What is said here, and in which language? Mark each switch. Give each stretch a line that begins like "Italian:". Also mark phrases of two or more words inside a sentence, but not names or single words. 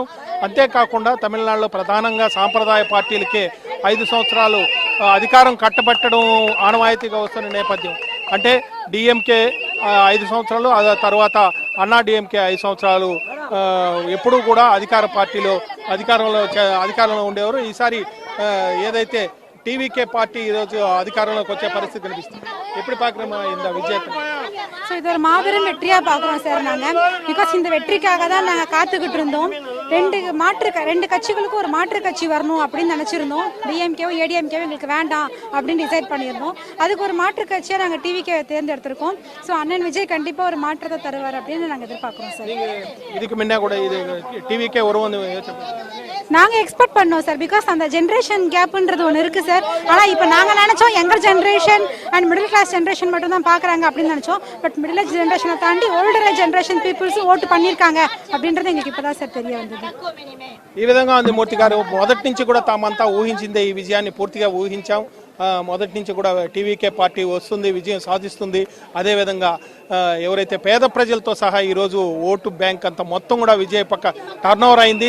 Telugu: అంతేకాకుండా తమిళనాడులో ప్రధానంగా సాంప్రదాయ పార్టీలకే 5 సంవత్సరాలు అధికారం కట్టబెట్టడం ఆనవాయితీగా వస్తున్న నేపథ్యం. అంటే డిఎంకే 5 సంవత్సరాలు, ఆ తర్వాత అన్నా డిఎంకే 5 సంవత్సరాలు ఎప్పుడూ కూడా అధికారంలో ఉండేవారు. ఈసారి ఏదైతే டிவிகே பார்ட்டி ఈరోజు అధికారంలోకి వచ్చే పరిస్థితి కనిపిస్తుంది.
Tamil: எப்படி பார்க்குறோம் இந்த விஜயத்தை? ஸோ இது ஒரு மாபெரும் வெற்றியாக பார்க்குறோம் சார் நாங்கள். பிகாஸ் இந்த வெற்றிக்காக தான் நாங்கள் காத்துக்கிட்டு இருந்தோம். ரெண்டு கட்சிகளுக்கும் ஒரு மாற்று கட்சி வரணும் அப்படின்னு நினச்சிருந்தோம். டிஎம்கேவோ ஏடிஎம்கேவோ எங்களுக்கு வேண்டாம் அப்படின்னு டிசைட் பண்ணியிருந்தோம். அதுக்கு ஒரு மாற்று கட்சியாக நாங்கள் டிவிகே தேர்ந்தெடுத்திருக்கோம். ஸோ அண்ணன் விஜய் கண்டிப்பாக ஒரு மாற்றத்தை தருவார் அப்படின்னு நாங்கள் எதிர்பார்க்குறோம் சார். இதுக்கு முன்னே கூட இது டிவிகே வருவோம் நாங்கள் எக்ஸ்பெக்ட் பண்ணோம் சார். பிகாஸ் அந்த
English: generation gapன்றது
Tamil: ஒன்று இருக்குது சார். ஆனால் இப்போ நாங்கள் நினச்சோம்
English: younger generation and middle class generation
Tamil: மட்டும் தான் பார்க்குறாங்க அப்படின்னு நினச்சோம்.
English: but middle age generationை
Tamil: தாண்டி
English: older age generation peoples vote
Tamil: பண்ணியிருக்காங்க அப்படின்றது எங்களுக்கு இப்போதான் సార్ தெரிய வந்தது.
Telugu: ఈ విధంగా మూర్తి గారు మొదటి నుంచి కూడా తామంతా ఊహించిందే, ఈ విజయాన్ని పూర్తిగా ఊహించాం. మొదటి నుంచి కూడా టీవీకే పార్టీ వస్తుంది, విజయం సాధిస్తుంది. అదేవిధంగా ఎవరైతే పేద ప్రజలతో సహా ఈరోజు
English: vote bank
Telugu: అంతా మొత్తం కూడా విజయ్ పక్క
English: turn over
Telugu: అయింది.